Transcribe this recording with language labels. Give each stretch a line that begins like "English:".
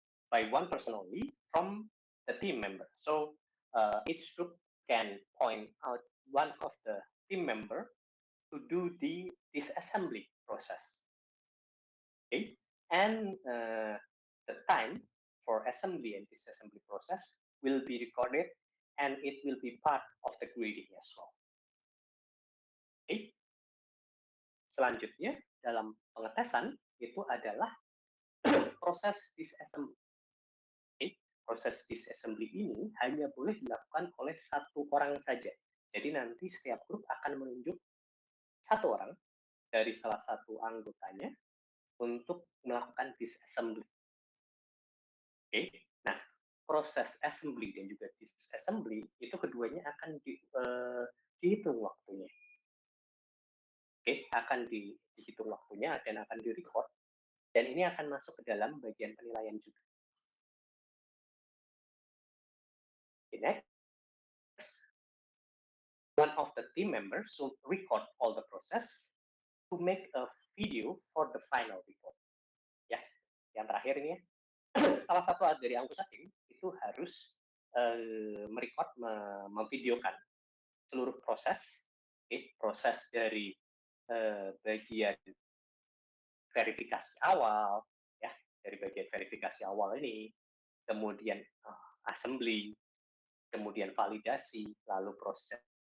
English: By one person only from the team member. So, each group can point out one of the team member to do the disassembly process. Okay, and the time for assembly and disassembly process will be recorded, and it will be part of the grading as well. Okay.
Indonesian: Selanjutnya dalam pengetesan itu adalah proses disassembly. Okay. Proses disassembly ini hanya boleh dilakukan oleh satu orang saja. Jadi nanti setiap grup akan menunjuk satu orang dari salah satu anggotanya untuk melakukan disassembly. Oke, nah proses assembly dan juga disassembly itu keduanya akan dihitung waktunya. Oke, akan dihitung waktunya dan akan direcord, dan ini akan masuk ke dalam bagian penilaian juga.
English: Okay, next, one of the team members should record all the process to make a video for the final report.
Indonesian: Ya, yang terakhir ini ya. Salah satu dari anggota tim itu harus merecord, memvideokan seluruh proses, proses dari bagian verifikasi awal, ya, dari bagian verifikasi awal ini, kemudian assembly, kemudian validasi, lalu proses